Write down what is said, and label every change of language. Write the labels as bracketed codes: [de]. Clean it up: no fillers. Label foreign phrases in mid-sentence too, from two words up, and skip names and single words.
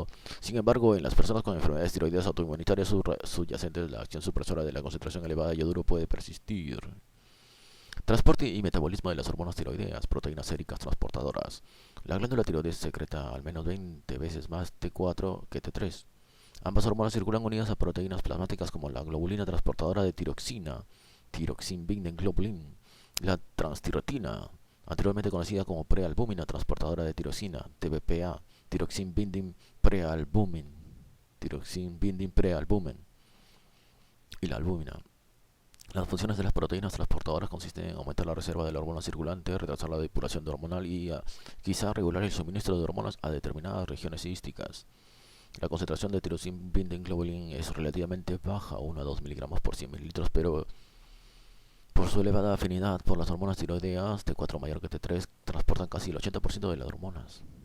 [es] Sin embargo, en las personas con enfermedades tiroideas autoinmunitarias subyacentes, la acción supresora de la concentración elevada de yoduro puede persistir. Transporte y metabolismo de las hormonas tiroideas, proteínas séricas transportadoras. La glándula tiroides secreta al menos 20 veces más T4 que T3. Ambas hormonas circulan unidas a proteínas plasmáticas como la globulina transportadora de tiroxina, [en] Thyroxine Binding Globulin, [es] la transtirotina, anteriormente conocida como prealbúmina transportadora de tirosina, TBPA, [en] Thyroxine Binding Prealbumin, Thyroxine Binding Prealbumin, [es] y la albúmina. Las funciones de las proteínas transportadoras consisten en aumentar la reserva de la hormona circulante, retrasar la depuración hormonal y quizá regular el suministro de hormonas a determinadas regiones císticas. La concentración de [en] Thyroxine Binding Globulin [es] es relativamente baja, 1 a 2 miligramos por 100 mililitros, pero por su elevada afinidad por las hormonas tiroideas, T4 mayor que T3 transportan casi el 80% de las hormonas.